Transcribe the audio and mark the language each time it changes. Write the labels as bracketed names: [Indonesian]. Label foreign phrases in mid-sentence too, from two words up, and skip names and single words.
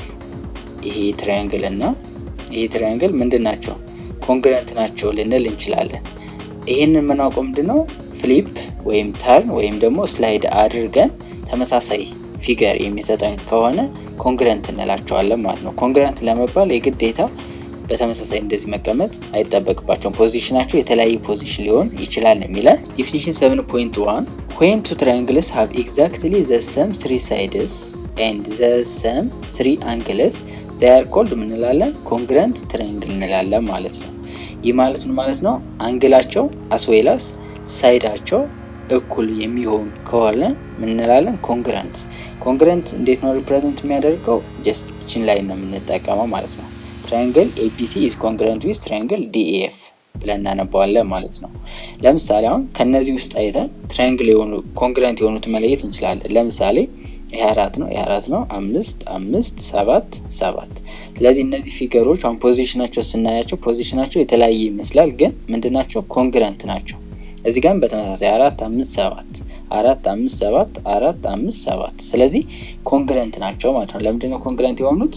[Amharic] ይሄ ትራያንግል እና ይሄ ትራያንግል ምንድናቸው ኮንግረንት ናቸው ልንል እንችላለን። ይሄንን የምናውቀው ምንድነው ፍሊፕ ወይም ተርን ወይም ደግሞ ስላይድ አድርገን ተመሳሳይ ፊገር የሚሰጠን ከሆነ ኮንግረንት እንላቸዋለን ማለት ነው። ኮንግረንት ለመባል የግዴታ በተመሳሳይ እንደዚህ መቀመጥ አይጠበቅባቸውም። ፖዚሽናቸው የተለያየ ፖዚሽን ሊሆን ይችላል የሚላል ዲፊኒሽን 7.1 [English] when two triangles have exactly the same three sides and the same three angles they are called [Amharic] እንላለን [English] congruent triangle [Amharic] እንላለን ማለት ነው። ይህ ማለት ነው ማለት ነው አንግላቸው [English] as well as [Amharic] ሳይዳቸው እኩል የሚሆን ከሆነ ምን እንላለን ኮንግረንት። ኮንግረንት እንዴት ነው ሪፕሬዘንት የሚያደርገው? ጀስት እቺን ላይ ነው የምንጠቀመው ማለት ነው። ትራያንግል [English] ABC is congruent with triangle DEF [Amharic] ብለን እናነባዋለን ማለት ነው። ለምሳሌ አሁን ከነዚህ ውስጥ አይተን ትራያንግል የሆኑ ኮንግረንት የሆኑት መለየት እንችላለን። ለምሳሌ ይሄ 4 ነው፣ ይሄ 4 ነው፣ 5 5 7 7። ስለዚህ እነዚህ ፊገሮች አሁን ፖዚሽናቸው ስናያቸው ፖዚሽናቸው የተለያየ ይመስላል፣ ግን ምንድናቸው ኮንግረንት ናቸው። እዚህ ጋር በተመሳሳይ 4 5 7 4 5 7 4 5 7። ስለዚህ ኮንግረንት ናቸው ማለት ነው። ለምንድነው ኮንግረንት የሆኑት?